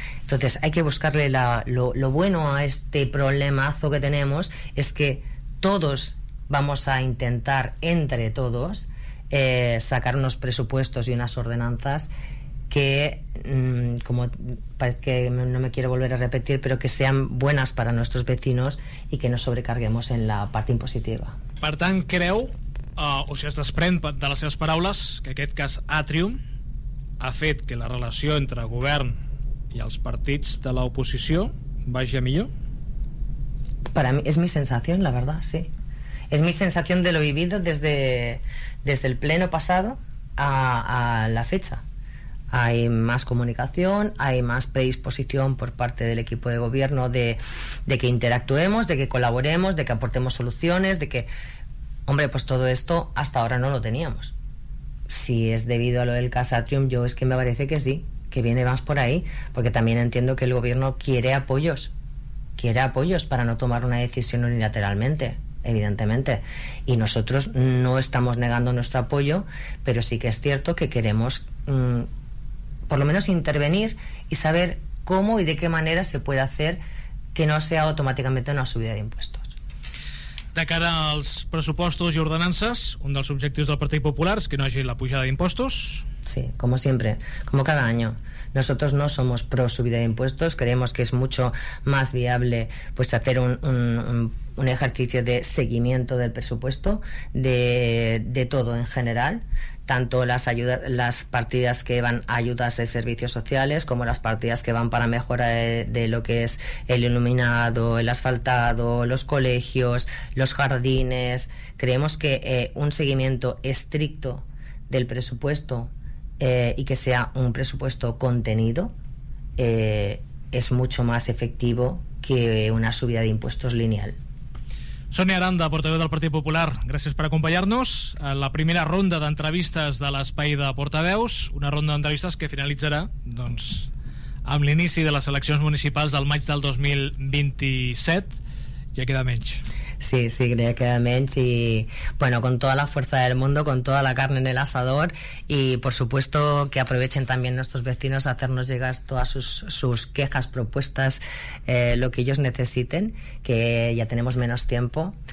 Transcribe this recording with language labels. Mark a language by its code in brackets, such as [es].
[es] Entonces, hay que buscarle lo bueno a este problemazo que tenemos, es que todos vamos a intentar, entre todos, sacar unos presupuestos y unas ordenanzas que, como parece que no me quiero volver a repetir, pero que sean buenas para nuestros vecinos y que no sobrecarguemos en la parte impositiva. [ca] Per tant, creu... o si es desprèn de les seves paraules que aquest cas Atrium ha fet que la relació entre govern i els partits de l'oposició vagi a millor? [es] Para mí, es mi sensación, la verdad, sí. Es mi sensación de lo vivido desde el pleno pasado a la fecha. Hay más comunicación, hay más predisposición por parte del equipo de gobierno de que interactuemos, de que colaboremos, de que aportemos soluciones, de que... Hombre, pues todo esto hasta ahora no lo teníamos. Si es debido a lo del Casa Atrium, yo es que me parece que sí, que viene más por ahí, porque también entiendo que el gobierno quiere apoyos para no tomar una decisión unilateralmente, evidentemente. Y nosotros no estamos negando nuestro apoyo, pero sí que es cierto que queremos por lo menos intervenir y saber cómo y de qué manera se puede hacer que no sea automáticamente una subida de impuestos. [ca] De cara als pressupostos i ordenances, un dels objectius del Partit Popular és que no hagi la pujada d'impostos. [es] Sí, como siempre, como cada año. Nosotros no somos pro subida de impuestos, creemos que es mucho más viable pues hacer un ejercicio de seguimiento del presupuesto, de todo en general, tanto las ayudas, las partidas que van a ayudas de servicios sociales, como las partidas que van para mejora de lo que es el iluminado, el asfaltado, los colegios, los jardines. Creemos que un seguimiento estricto del presupuesto y que sea un presupuesto contenido es mucho más efectivo que una subida de impuestos lineal. [ca] Sonia Aranda, portaveu del Partit Popular, gràcies per acompanyar-nos a la primera ronda d'entrevistes de l'Espai de Portaveus, una ronda d'entrevistes que finalitzarà, doncs, amb l'inici de les eleccions municipals del maig del 2027. Ja queda menys. [es] Sí, sí, creo que menos y bueno, con toda la fuerza del mundo, con toda la carne en el asador y por supuesto que aprovechen también nuestros vecinos a hacernos llegar todas sus quejas, propuestas, lo que ellos necesiten, que ya tenemos menos tiempo.